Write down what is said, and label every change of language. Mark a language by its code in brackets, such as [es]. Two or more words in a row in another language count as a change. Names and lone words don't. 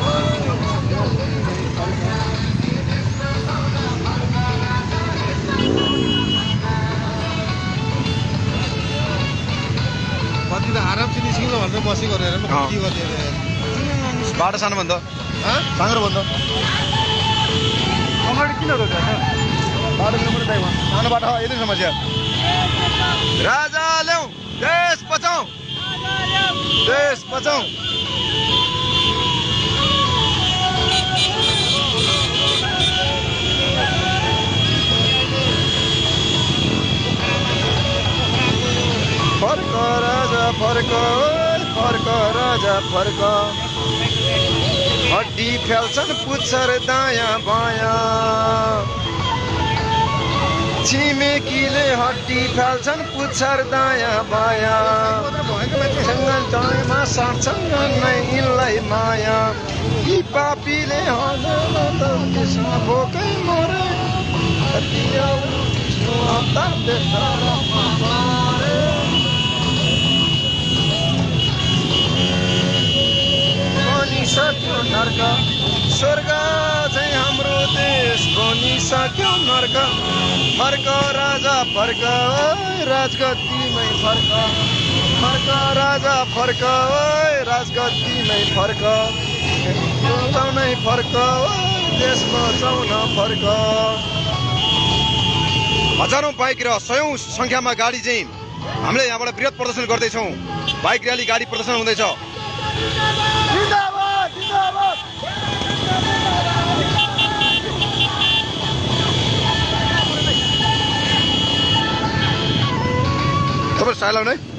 [ne] आरामसे निस्किनु भनेर बसेको हेरेर म के गर्दै बाटो सानो भन्दा साँग्रो भन्दा अगाडि किन रोक्छ बाटो नम्बर दाइ सानो बाटो यति समस्या राजा ल्याऊ देश बचाऊ देश बचाऊ फर्क राजा फर्क फर्क राजा फर्क हड्डी फेल्छन् पुच्छर दायाँ बायाँ छिमेकीले हड्डी फाल्छन् पुच्छर दायाँ बायाँ सँगमा साट्छन् नै यिनलाई माया यी पापीले भोकै मरे बनिसक्यो नर्क स्वर्ग चाहिँ हाम्रो देश बनिसक्यो नर्क फर्क राजा फर्क राजगद्दीमै फर्क फर्क राजा फर्क राजगद्दीमै फर्क नै फर्क देश बचाउन फर्क। हजारौं बाइक र सयौं संख्यामा गाडी चाहिँ हामीले यहाँबाट वृहत प्रदर्शन गर्दैछौँ। बाइक र्याली गाडी प्रदर्शन हुँदैछ। तपाईँ स्टाइल आउने